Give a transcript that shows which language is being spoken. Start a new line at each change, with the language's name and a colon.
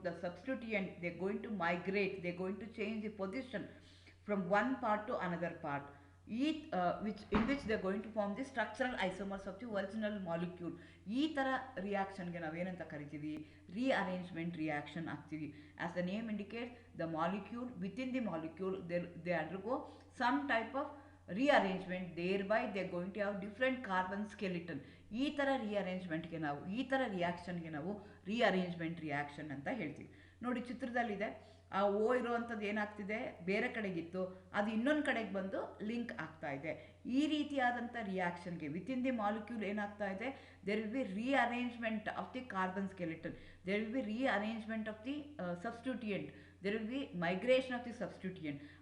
English: The substituent, they're going to migrate, they're going to change the position from one part to another part, in which they're going to form the structural isomers of the original molecule.
Kannada: ಈ ಥರ ರಿಯಾಕ್ಷನ್ಗೆ ನಾವೇನಂತ ಕರಿತೀವಿ, rearrangement reaction ಆಗ್ತೀವಿ.
English: As the name indicates, the molecule within the molecule they undergo some type of rearrangement, thereby they're going to have different carbon skeleton.
Kannada: ಈ ಥರ ರಿಅರೇಂಜ್ಮೆಂಟ್ಗೆ ನಾವು, ಈ ಥರ ರಿಯಾಕ್ಷನ್ಗೆ ನಾವು ರೀಅರೇಂಜ್ಮೆಂಟ್ ರಿಯಾಕ್ಷನ್ ಅಂತ ಹೇಳ್ತೀವಿ. ನೋಡಿ, ಚಿತ್ರದಲ್ಲಿದೆ, ಆ ಓ ಇರುವಂಥದ್ದು ಏನಾಗ್ತಿದೆ, ಬೇರೆ ಕಡೆಗಿತ್ತು, ಅದು ಇನ್ನೊಂದು ಕಡೆಗೆ ಬಂದು ಲಿಂಕ್ ಆಗ್ತಾ ಇದೆ. ಈ ರೀತಿಯಾದಂಥ ರಿಯಾಕ್ಷನ್ಗೆ
English: within the molecule
Kannada: ಏನಾಗ್ತಾ ಇದೆ,
English: There will be rearrangement of the carbon skeleton, there will be rearrangement of the substituent, there will be migration of the substituent.